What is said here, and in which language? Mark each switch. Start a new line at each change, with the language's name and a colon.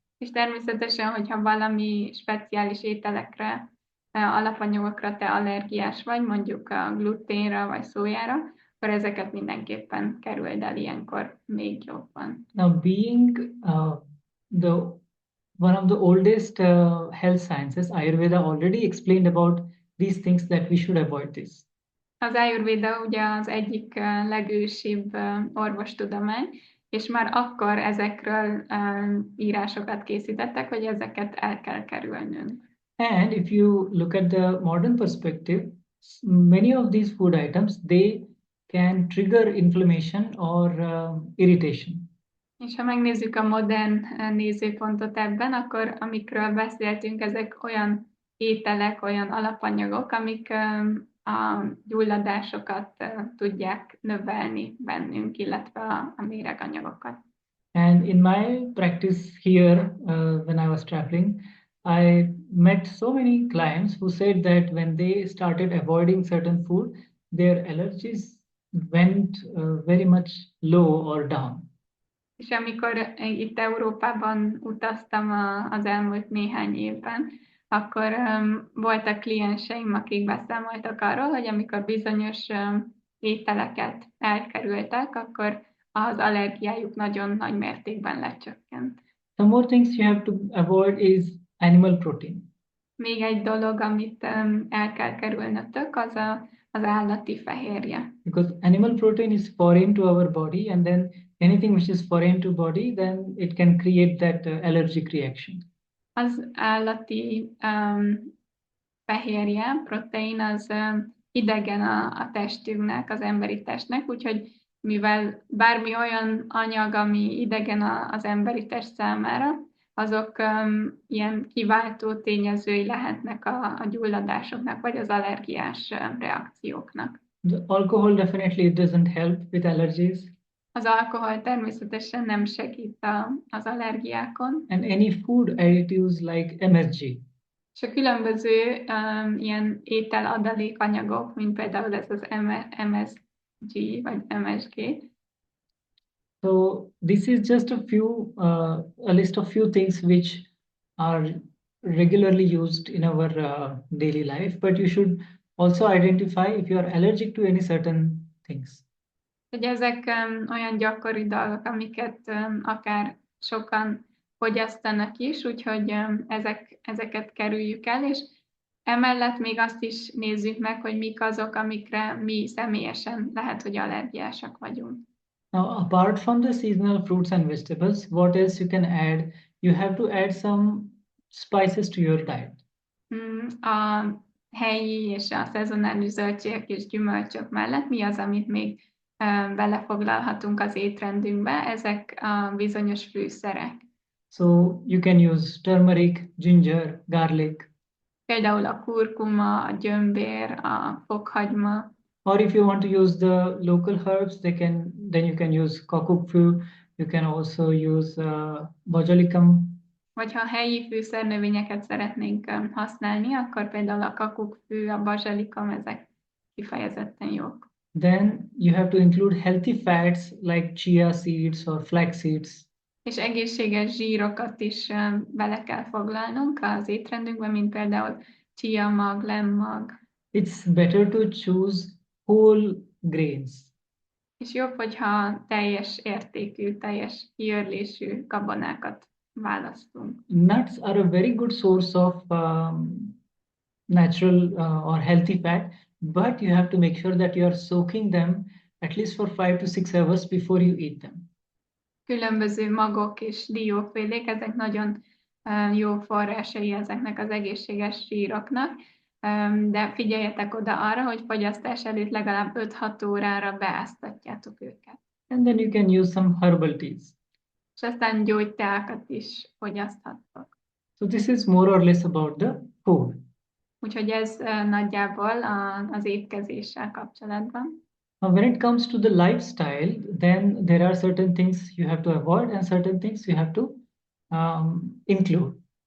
Hungarian: És természetesen, hogyha valami speciális ételekre, alapanyagokra te allergiás vagy, mondjuk a gluténra vagy szójára, akkor ezeket mindenképpen kerüld el ilyenkor még jobban.
English: Now, being one of the oldest health sciences, Ayurveda already explained about these things that we should avoid this.
Hungarian: Az Ájurvéda ugye az egyik legősibb orvostudomány, és már akkor ezekről írásokat készítettek, hogy ezeket el kell kerülnünk.
English: And if you look at the modern perspective, many of these food items, they can trigger inflammation or irritation.
Hungarian: És ha megnézzük a modern nézőpontot ebben, akkor amikről beszéltünk, ezek olyan ételek, olyan alapanyagok, amik a gyulladásokat tudják növelni bennünk, illetve a méreganyagokat.
English: And in my practice here, when I was traveling, I met so many clients who said that when they started avoiding certain food, their allergies went very much low or down.
Hungarian: És amikor itt Európában utaztam az elmúlt néhány évben, akkor voltak klienseim, akik beszámoltak arról, hogy amikor bizonyos ételeket elkerültek, akkor az allergiájuk nagyon nagy mértékben lecsökkent.
English: Some more things you have to avoid is animal protein.
Hungarian: Még egy dolog, amit el kell kerülnötök, az állati fehérje.
English: Because animal protein is foreign to our body, and then anything which is foreign to body, then it can create that allergic reaction.
Hungarian: Az állati fehérje, protein, az idegen a testünknek, az emberi testnek, úgyhogy mivel bármi olyan anyag, ami idegen az emberi test számára, azok ilyen kiváltó tényezői lehetnek a gyulladásoknak, vagy az allergiás reakcióknak.
English: The alcohol definitely doesn't help with allergies.
Hungarian: Az alkohol természetesen nem segít az allergiákon.
English: And any food additives like MSG.
Hungarian: És a különböző ilyen ételadalékanyagok, mint például ez az MSG vagy MSG.
English: So this is just a list of few things which are regularly used in our daily life, but you should also identify if you are allergic to any certain things.
Hungarian: Hogy ezek olyan gyakori dolgok, amiket akár sokan fogyasztanak is, úgyhogy ezeket kerüljük el, és emellett még azt is nézzük meg, hogy mik azok, amikre mi személyesen lehet, hogy allergiásak vagyunk.
English: Now, apart from the seasonal fruits and vegetables, what else you can add? You have to add some spices to your diet.
Hungarian: A helyi és a szezonális zöldségek és gyümölcsök mellett mi az, amit még belefoglalhatunk az étrendünkbe? Ezek a bizonyos fűszerek.
English: So you can use turmeric, ginger, garlic.
Hungarian: Például a kurkuma, a gyömbér, a fokhagyma.
English: Or if you want to use the local herbs, then you can use kakukfű. You can also use bajalikum.
Hungarian: Vagy ha helyi fűszernövényeket szeretnénk használni, akkor például a kakukfű, a bazsalikom, ezek kifejezetten jók.
English: Then you have to include healthy fats like chia seeds or flax seeds.
Hungarian: És egészséges zsírokat is bele kell foglalnunk az étrendünkben, mint például chia mag, lemmag.
English: It's better to choose whole grains.
Hungarian: És jobb, hogyha teljes értékű, teljes kiörlésű gabonákat választunk.
English: Nuts are a very good source of natural or healthy fat, but you have to make sure that you are soaking them at least for 5 to 6 hours before you eat them.
Hungarian: Különböző magok és diófélék, ezek nagyon jó forrásai ezeknek az egészséges zsíroknak, de figyeljetek oda arra, hogy fogyasztás előtt legalább 5-6 órára beáztatjátok őket.
English: And then you can use some herbal teas.
Hungarian: És aztán gyógyteákat is fogyaszthattok.
English: So this is more or less about the food.
Hungarian: Úgyhogy ez nagyjából az étkezéssel kapcsolatban.
English: When it comes to the lifestyle, then there are certain things you have to avoid and certain things you have to include.